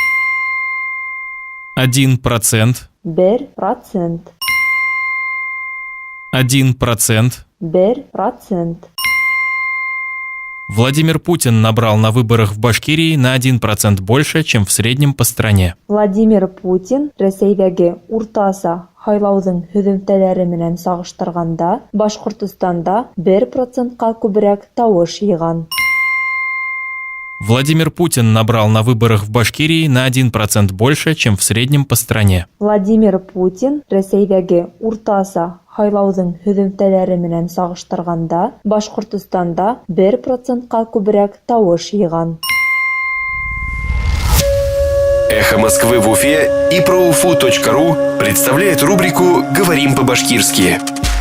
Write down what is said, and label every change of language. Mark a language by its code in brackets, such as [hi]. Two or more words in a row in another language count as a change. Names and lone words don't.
[ru] 1%. 1%. 1%. 1%. Владимир Путин набрал на выборах в Башкирии на 1% больше, чем в среднем по стране. [ba] Владимир Путин Ресейдәге уртаса хайлаудың һөҙөмтәләре менән сагыштырганда Башҡортостанда 1%-ка күберәк тауыш йыйған. [ru] Владимир Путин набрал на выборах в Башкирии на 1% больше, чем в среднем по стране. [ba] Владимир Путин Ресейдәге уртаса хайлаудың һөҙөмтәләре менән сагыштырганда Башҡортостанда 1%-ка күберәк тауыш йыйған. [ru] «Эхо Москвы» в Уфе и ProUFU.ru представляет рубрику «Говорим по-башкирски».